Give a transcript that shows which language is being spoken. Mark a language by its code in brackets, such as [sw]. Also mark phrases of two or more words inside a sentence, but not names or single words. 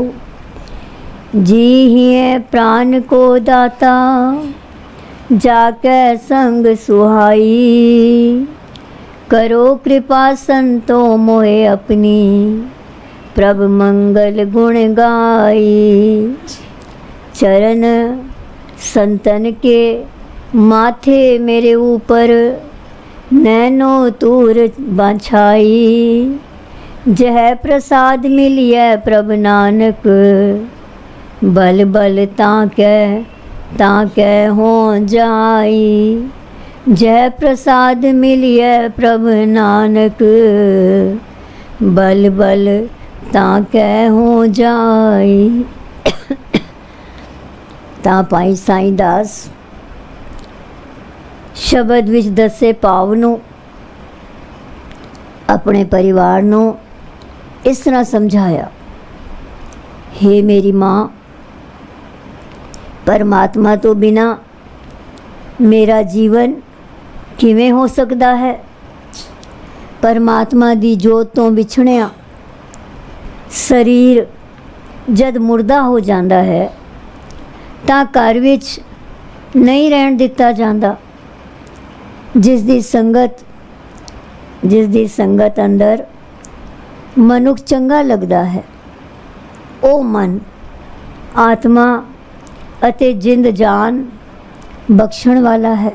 [bra] जी हिए प्राण को दाता, जाके संग सुहाई, करो कृपा संतो मोहे अपनी, प्रभ मंगल गुण गाई। चरण संतन के माथे मेरे ऊपर, नैनो तूर बाछाई। जह प्रसाद मिलिए प्रभ नानक, बल बल ताकै हो जाई। जय प्रसाद मिलिए प्रभ नानक, बल बल ताकै हो जाई। [pa] ਤਾਂ ਭਾਈ ਸਾਈਂ ਦਾਸ ਸ਼ਬਦ ਵਿੱਚ ਦੱਸੇ ਭਾਵ ਨੂੰ ਆਪਣੇ ਪਰਿਵਾਰ ਨੂੰ ਇਸ ਤਰ੍ਹਾਂ ਸਮਝਾਇਆ। ਹੇ ਮੇਰੀ ਮਾਂ, ਪਰਮਾਤਮਾ ਤੋਂ ਬਿਨਾਂ ਮੇਰਾ ਜੀਵਨ ਕਿਵੇਂ ਹੋ ਸਕਦਾ ਹੈ। ਪਰਮਾਤਮਾ ਦੀ ਜੋਤ ਤੋਂ ਵਿਛੜਿਆ ਸਰੀਰ ਜਦ ਮੁਰਦਾ ਹੋ ਜਾਂਦਾ ਹੈ ਤਾਂ ਘਰ ਵਿੱਚ ਨਹੀਂ ਰਹਿਣ ਦਿੱਤਾ ਜਾਂਦਾ। ਜਿਸ ਦੀ ਸੰਗਤ ਅੰਦਰ ਮਨੁੱਖ ਚੰਗਾ ਲੱਗਦਾ ਹੈ, ਉਹ ਮਨ ਆਤਮਾ ਅਤੇ ਜਿੰਦ ਜਾਨ ਬਖ਼ਸ਼ਣ ਵਾਲਾ ਹੈ।